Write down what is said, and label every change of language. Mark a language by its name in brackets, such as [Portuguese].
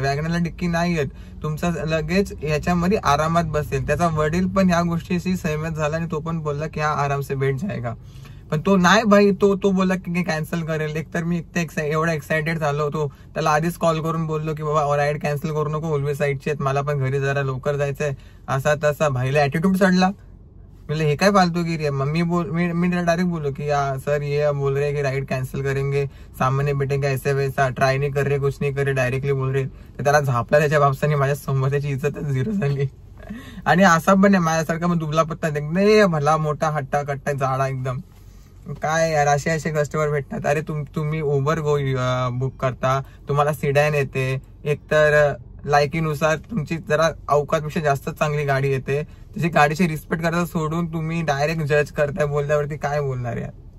[Marathi] वॅगनारला dicky नाही येत. तुमचा लगेज याच्यामध्ये आरामात बसेल. त्याचा वडील पण ह्या गोष्टीशी सहमत झाला आणि तो पण बोलला की हा [Hindi] आराम से बैठ जाएगा. [Marathi] पण तो नाही भाई, तो बोलला की कॅन्सल करेल. एकतर मी एवढा एक्सायटेड झालो होतो, त्याला आधीच कॉल करून बोललो की बाबा राईड कॅन्सल करू नको, उल्वे साईडचे आहेत, मला पण घरी जरा लवकर जायचंय, असा तसा. भाईला ऍटिट्यूड चढला. मतलब हे काय फालतूगिरी है. मी डायरेक्ट बोलो [Hindi] कि सर ये बोल रहे हैं कि राइड कैंसिल करेंगे, सामने बैठेंगे, ऐसे वैसा, ट्राय नहीं कर रहे, कुछ नहीं करे, डायरेक्टली बोल रहे. [Marathi] तर त्याला झापला त्याच्या बापसाने. माझ्या समोर त्याची इज्जतच झिरो झाली. आणि असा पण आहे माझ्यासारखा मग दुबला पत्ता एकदम भला मोठा हट्टा कट्टा जाडा एकदम. काय यार, असे कस्टमर भेटतात. अरे तुम्ही उबर बुक करता, तुम्हाला सिडॅन येते, एकतर लायकीनुसार तुमची जरा अवकातपेक्षा जास्त चांगली गाडी येते, त्याची गाडीची रिस्पेक्ट करता सोडून तुम्ही डायरेक्ट जज करताय बोलल्यावरती काय बोलणार यार.